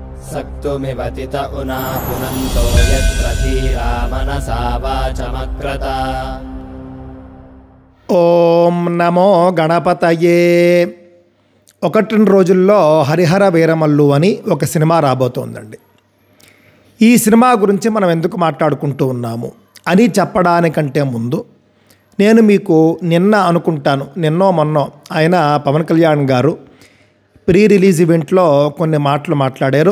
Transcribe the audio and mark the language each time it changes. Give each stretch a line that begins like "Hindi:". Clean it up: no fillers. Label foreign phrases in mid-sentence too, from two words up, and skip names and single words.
Sanskrit: सक्तुमिवतित उना पुनन्तो यत्र धीरा मनसा वाचमक्रत। ఓం నమో గణపతయే.
Telugu: 1-2 రోజుల్లో హరిహర వీరమల్లు అని ఒక సినిమా రాబోతోందండి. ఈ సినిమా గురించి మనం ఎందుకు మాట్లాడుకుంటూ ఉన్నాము అని చెప్పడానికంటే ముందు నేను మీకు నిన్నో మొన్నో ఆయన పవన్ కళ్యాణ్ గారు
English: pre release
Telugu: ఈవెంట్లో కొన్ని మాటలు మాట్లాడారు.